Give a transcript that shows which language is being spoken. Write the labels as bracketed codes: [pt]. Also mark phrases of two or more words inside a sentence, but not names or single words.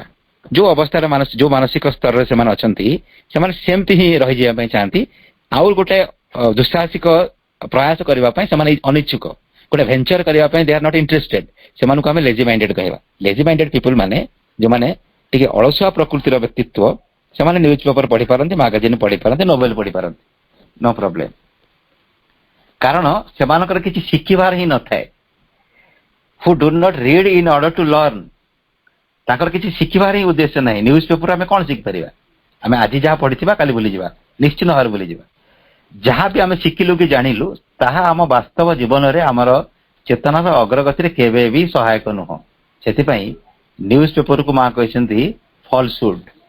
[or] ଯୋଉ ଅବସ୍ଥାରେ ଯୋଉ ମାନସିକ ସ୍ତରରେ ସେମାନେ ଅଛନ୍ତି, ସେମାନେ ସେମିତି ହିଁ ରହିଯିବା ପାଇଁ ଚାହାନ୍ତି, ଆଉ ଗୋଟେ ଦୁଃସାହସିକ ପ୍ରୟାସ କରିବା ପାଇଁ ସେମାନେ ଅନିଚ୍ଛୁକ, ଗୋଟେ ଭେଞ୍ଚର କରିବା ପାଇଁ [en] they are not interested, [or] ସେମାନଙ୍କୁ ଆମେ [en] lazy minded [or] କହିବା। [en] lazy minded people [or] ମାନେ ଯୋଉମାନେ ଟିକେ ଅଳସୁଆ ପ୍ରକୃତିର ବ୍ୟକ୍ତିତ୍ୱ, ସେମାନେ [en] news paper [or] ପଢିପାରନ୍ତି, ମାଗାଜିନ୍ ପଢିପାରନ୍ତି, ନୋଭେଲ ପଢିପାରନ୍ତି, [en] no problem. [or] କାରଣ ସେମାନଙ୍କର କିଛି ଶିଖିବାର ହିଁ ନଥାଏ। [en] who do not read in order to learn, [or] ତାଙ୍କର କିଛି ଶିଖିବାର ହିଁ ଉଦ୍ଦେଶ୍ୟ ନାହିଁ। [en] news paper [or] ଆମେ କଣ ଶିଖିପାରିବା? ଆମେ ଆଜି ଯାହା ପଢିଥିବା କାଲି ଭୁଲିଯିବା, ନିଶ୍ଚିତ ଭାବରେ ଭୁଲିଯିବା। ଯାହା ବି ଆମେ ଶିଖିଲୁ କି ଜାଣିଲୁ, ତାହା ଆମ ବାସ୍ତବ ଜୀବନରେ ଆମର ଚେତନାର ଅଗ୍ରଗତିରେ କେବେ ବି ସହାୟକ ନୁହଁ। ସେଥିପାଇଁ [en] news paperକୁ [or] ମା କହିଛନ୍ତି ଫଲସୁଡ।